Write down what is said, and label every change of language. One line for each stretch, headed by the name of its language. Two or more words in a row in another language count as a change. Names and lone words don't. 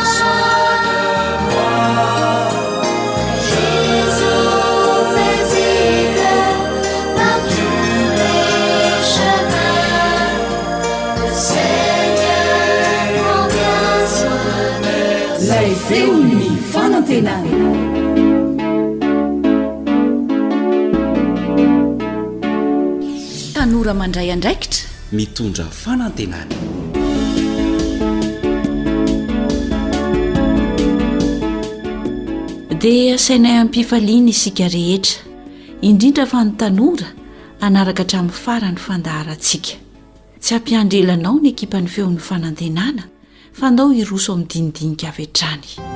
French: Jésus paisible, par tous les chemins, le Seigneur prend bien soin de moi.
Malagasy: Ilay feony fanantenana. Tanora mandray andraikitra mitondra fanantenana. dia asainay ampifaliana isika rehetra indrindra fa ny tanora anaraka hatramin'ny farany fandaharantsika tsy hampiandrelanao ny ekipan'ny feon'ny fanantenana fa andao hiroso amin'ny dinidinika avy hatrany.